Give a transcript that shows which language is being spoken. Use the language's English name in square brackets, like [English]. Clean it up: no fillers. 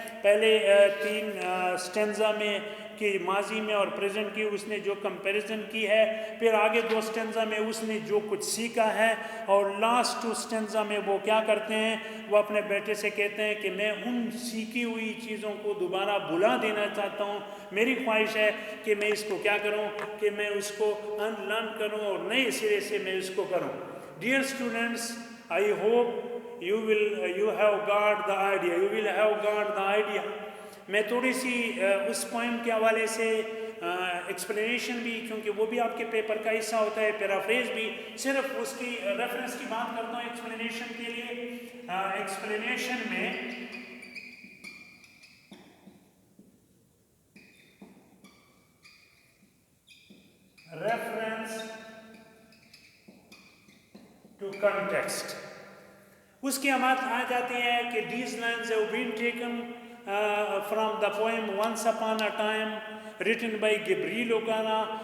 [Urdu] پہلے 3 سٹینزا میں کہ ماضی میں اور پریزنٹ کی اس نے جو کمپیریزن کی ہے, پھر آگے 2 سٹینزا میں اس نے جو کچھ سیکھا ہے, اور لاسٹ 2 سٹینزا میں وہ کیا کرتے ہیں, وہ اپنے بیٹے سے کہتے ہیں کہ میں ان سیکھی ہوئی چیزوں کو دوبارہ بلا دینا چاہتا ہوں. میری خواہش ہے کہ میں اس کو کیا کروں, کہ میں اس کو ان لرن کروں اور نئے سرے سے میں اس کو کروں. [English] Dear students, I hope you have got the idea, you will have got the idea. [Urdu] میں تھوڑی سی اس پوئم کے حوالے سے ایکسپلینیشن بھی, کیونکہ وہ بھی آپ کے پیپر کا حصہ ہوتا ہے, پیرافریز بھی, صرف اس کی ریفرنس کی بات کرتا ہوں ایکسپلینیشن کے لیے. ایکسپلینیشن میں ریفرنس ٹو کنٹیکسٹ, اس کی بات آ جاتی ہے کہ [English] these lines have been taken from the poem Once Upon a Time written by Gabriel O'Connor.